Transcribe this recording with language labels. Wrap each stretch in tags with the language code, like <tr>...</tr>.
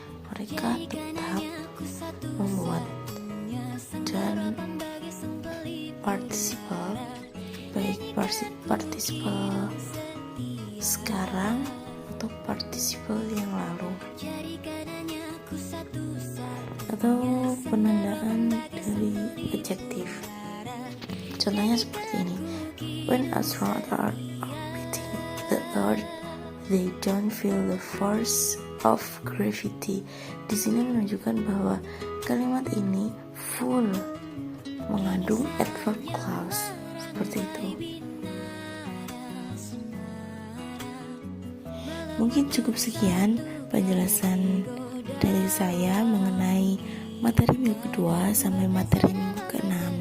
<id>Mereka tetap membuat dan partisiple, baik partisiple sekarang atau partisiple yang lalu, atau penandaan dari adjektif. Contohnya seperti ini:</id> <en>when astronauts are orbiting the Earth, they don't feel the force of gravity.</en> <id>Di sini menunjukkan bahwa kalimat ini full mengandung adverb clause seperti itu. Mungkin cukup sekian penjelasan dari saya mengenai materi minggu kedua sampai materi minggu ke-6.</id>